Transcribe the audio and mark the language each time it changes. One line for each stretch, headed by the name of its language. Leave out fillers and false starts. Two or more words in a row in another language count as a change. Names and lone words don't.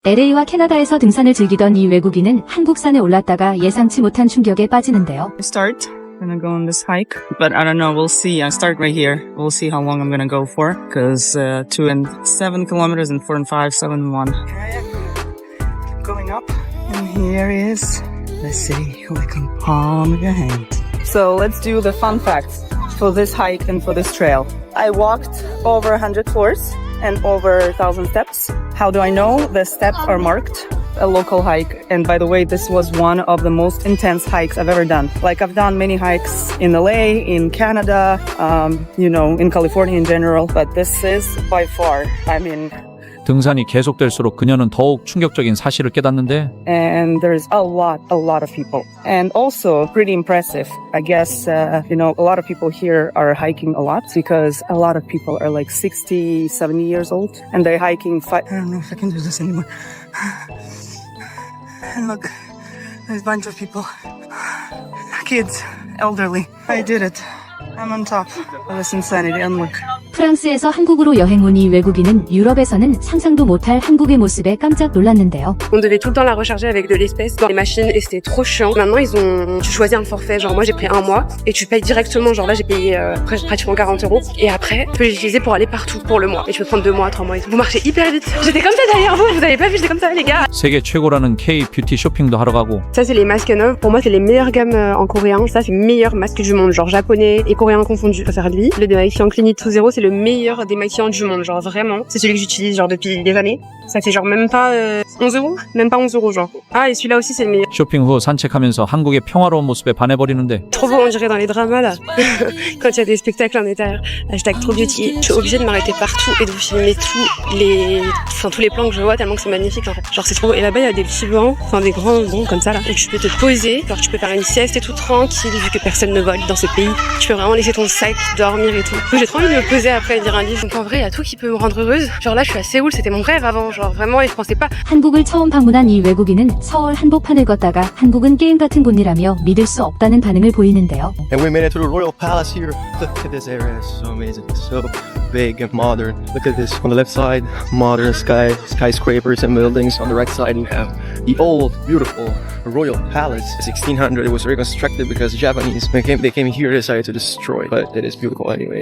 Korean: LA와 캐나다에서 등산을 즐기던 이 외국인은 한국산에 올랐다가 예상치 못한 충격에 빠지는데요.
English: Start. Gonna go on this hike, but I don't know. We'll see. I start right here. We'll see how long I'm gonna go for. Cause 2 and 7 kilometers and 4 and 5, 7 and 1. Here I am, going up, and here is the city. We can palm your hand. So let's do the fun facts for this hike and for this trail. I walked over 100 floors and over 1,000 steps. How do I know? The steps are marked. A local hike, and by the way, this was one of the most intense hikes I've ever done. Like, I've done many hikes in LA, in Canada, in California in general, but this is by far,
Korean: 등산이 계속될수록 그녀는 더욱 충격적인 사실을 깨닫는데
English: and there's a lot of people, and also pretty impressive. I guess a lot of people here are hiking a lot because a lot of people are like 60, 70 years old, and they're hiking. I don't know if I can do this anymore. And look, there's a bunch of people, kids, elderly. I did it. I'm on top of this insanity, and look.
Korean: 프랑스에서 한국으로 여행 온 이 외국인은 유럽에서는 상상도 못할 한국의 모습에 깜짝 놀랐는데요.
French: On devait tout le temps la recharger avec de l'espèce dans les machines et c'était trop chiant. Maintenant tu choisis un forfait, genre moi j'ai pris 1 mois et tu payes directement, genre là j'ai payé pratiquement 40 € et après tu peux l'utiliser pour aller partout pour le mois et tu peux prendre 2 mois, 3 mois et tout. Vous marchez hyper vite. J'étais comme ça derrière vous avez pas vu, j'étais comme ça les gars.
Korean: 세계 최고라는 K-뷰티 쇼핑도 하러 가고.
French: Ça c'est les masques neufs, pour moi c'est les meilleures gammes en coréen, ça c'est les meilleurs masques du monde, genre japonais et coréen confondus. Je préfère lui. Le démaquillant Clinique 2.0 c'est le meilleur démaquillant du monde, genre vraiment. C'est celui que j'utilise genre depuis des années. Ça fait genre même pas 11 €, même pas 11 € genre. Ah et celui-là aussi c'est le meilleur.
Korean: 쇼핑 후 산책하면서 한국의 평화로운 모습에 반해버리는데.
French: Trop beau, on dirait dans les dramas là. Quand il y a des spectacles en intérieur. Hashtag trop beauty. Je suis obligée de m'arrêter partout et de filmer tous les plans que je vois tellement que c'est magnifique en fait. Genre c'est trop beau. Et là-bas il y a des petits bancs, enfin des grands bancs comme ça là. Et tu peux te poser, genre tu peux faire une sieste et tout tranquille vu que personne ne vole dans ce pays. Tu peux vraiment laisser ton sac, dormir et tout. J'ai trop envie de me poser après et lire un livre. Donc en vrai il y a tout qui peut me rendre heureuse. Genre là je suis à Séoul, c'était mon rêve avant. Genre vraiment et je pensais pas.
Korean: 한국을 처음 방문한 이 외국인은 서울 한복판을 걷다가 한국은 게임 같은 곳이라며 믿을 수 없다는 반응을 보이는데요.
English: And we made it to the Royal Palace here. Look at this area, it's so amazing, so big and modern. Look at this, on the left side, modern skyscrapers and buildings. On the right side we have the old, beautiful Royal Palace. 1600, it was reconstructed because the Japanese, they came here, decided to destroy, but it is beautiful anyway.